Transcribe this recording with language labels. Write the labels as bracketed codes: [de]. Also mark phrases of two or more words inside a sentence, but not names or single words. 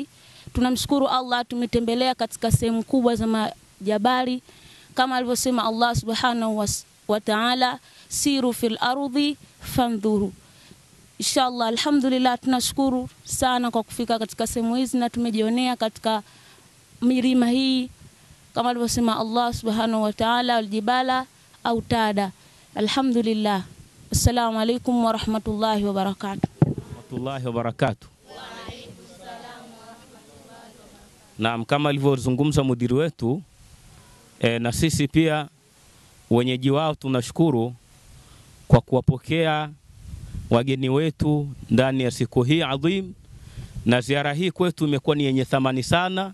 [sw] Tunamshukuru Allah, tumetembelea katika sehemu kubwa za majabali kama alivyosema Allah [ar] سبحانه وتعالى، سيروا في الأرض فانظروا. إن شاء الله، الحمد لله, [sw] tunashukuru sana kwa kufika katika sehemu hizi na tumejionea katika milima hii kama alivyosema Allah [ar] سبحانه وتعالى، الجبال أوتادا. [sw] Alhamdulillah. [ar] السلام عليكم ورحمة الله وبركاته. رحمة الله وبركاته. [sw] Naam, kama alivyozungumza mudiri wetu, na sisi pia wenyeji wao tunashukuru kwa kuwapokea wageni wetu ndani ya siku hii adhim, na ziara hii kwetu imekuwa ni yenye thamani sana.